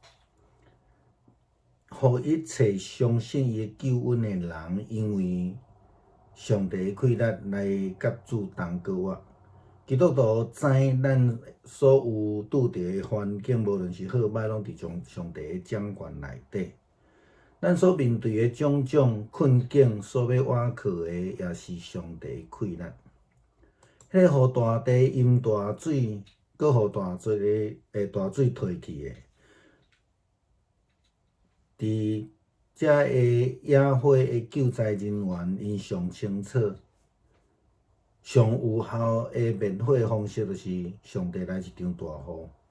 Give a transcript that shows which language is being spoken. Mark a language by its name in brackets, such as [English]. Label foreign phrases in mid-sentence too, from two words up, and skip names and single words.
[Min Nan Chinese] 互一切相信伊的救恩的人，因为上帝的气力来甲主同过活。基督徒知咱所有拄着的环境，无论是好歹，拢伫上帝的掌管内底。咱所面对的种种困境，所要倚靠的也是上帝的气力。迄个互大地淹大水，搁互大水退去的。伫遮的野火的救灾人员，因上清楚、上有效的灭火方式，就是上帝来一场大雨。